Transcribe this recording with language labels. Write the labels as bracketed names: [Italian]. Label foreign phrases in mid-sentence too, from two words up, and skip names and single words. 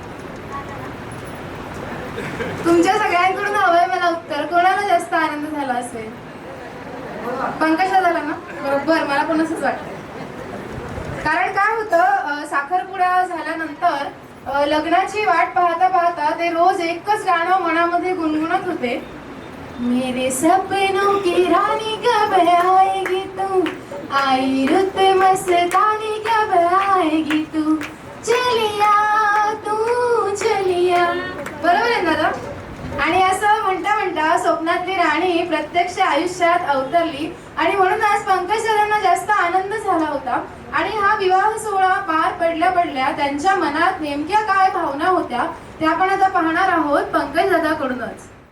[Marathi] तुमच्या सगळ्यांकडून हवंय मला उत्तर. कोणाला जास्त आनंद झाला असेल? पंकजा झाला ना? बरोबर, मला पण असंच वाटतं. कारण काय होतं, साखरपुडा झाल्यानंतर लग्नाची वाट पाहता पाहता ते रोज एकच गाणं मनामध्ये गुणगुणत होते. [Hindi] मेरे सपनों की रानी कब आएगी तू, आई रुत मस्तानी कब आएगी तू, चलिया तू चलिया. [Marathi] बरोबर आहे दादा? आणि असं म्हणता म्हणता स्वप्नातली राणी प्रत्यक्ष आयुष्यात अवतरली आणि म्हणूनच पंकजांना जास्त आनंद झाला होता. आणि हा विवाह सोहळा पार पडल्या पडल्या त्यांच्या मनात नेमक्या काय भावना होत्या त्या आपण आता पाहणार आहोत पंकज दादाकडूनच.